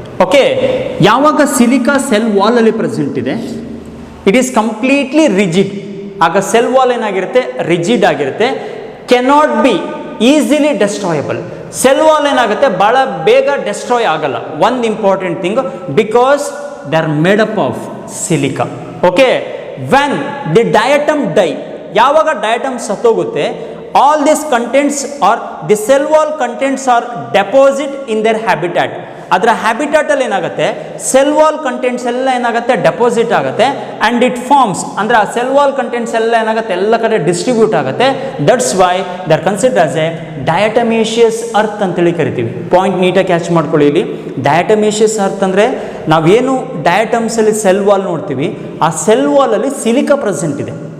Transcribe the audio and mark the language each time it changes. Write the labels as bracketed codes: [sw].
[kn] Okay, ಯಾವಾಗ silica cell ವಾಲಲ್ಲಿ present ಇದೆ, [en] It is completely rigid. [kn] ಆಗ ಸೆಲ್ ವಾಲ್ ಏನಾಗಿರುತ್ತೆ, ರಿಜಿಡ್ ಆಗಿರುತ್ತೆ, [en] Cannot be easily destroyable. [kn] Cell wall ಏನಾಗುತ್ತೆ, ಭಾಳ ಬೇಗ ಡೆಸ್ಟ್ರಾಯ್ ಆಗಲ್ಲ. ಒಂದು important thing, [en] Because they are made up of silica. Okay, when the diatom die, [kn] ಯಾವಾಗ ಡಯಟಮ್ ಸತ್ತೋಗುತ್ತೆ, [en] all these contents or the cell wall contents are deposit in their habitat. [kn] ಅದರ ಹ್ಯಾಬಿಟಾಟಲ್ಲಿ ಏನಾಗುತ್ತೆ, cell wall contents ಎಲ್ಲ ಏನಾಗುತ್ತೆ, ಡೆಪಾಸಿಟ್ ಆಗುತ್ತೆ. And it forms ಅಂದರೆ ಆ cell wall contents ಎಲ್ಲ ಏನಾಗುತ್ತೆ, ಎಲ್ಲ ಕಡೆ ಡಿಸ್ಟ್ರಿಬ್ಯೂಟ್ ಆಗುತ್ತೆ. [en] that's why they are considered as a diatomaceous earth [kn] ಅಂತೇಳಿ ಕರಿತೀವಿ. ಪಾಯಿಂಟ್ ನೀಟಾಗಿ ಕ್ಯಾಚ್ ಮಾಡ್ಕೊಳ್ಳಿ. ಇಲ್ಲಿ ಡಯಟಮೇಷಿಯಸ್ ಅರ್ತ್ ಅಂದರೆ ನಾವೇನು ಡಯಟಮ್ಸಲ್ಲಿ ಸೆಲ್ ವಾಲ್ ನೋಡ್ತೀವಿ, ಆ ಸೆಲ್ ವಾಲಲ್ಲಿ ಸಿಲಿಕಾ ಪ್ರೆಸೆಂಟ್ ಇದೆ.